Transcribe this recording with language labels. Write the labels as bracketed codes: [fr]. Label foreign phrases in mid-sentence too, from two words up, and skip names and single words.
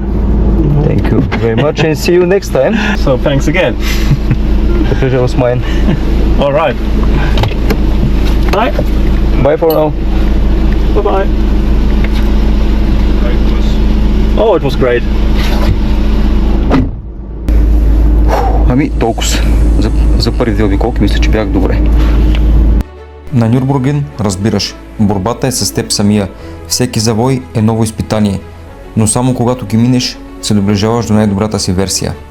[en] Thank you very much and see you next time. So thanks again. The pleasure was mine. All right. Bye. Bye for now. Bye bye. Oh, it was great. [bg] Ами толкова. За първи две обиколки мисля, че бях добре. На Нюрбургрин, разбираш, борбата е с теб самия. Всеки завой е ново изпитание, но само когато ги минеш, се доближаваш до най-добрата си версия.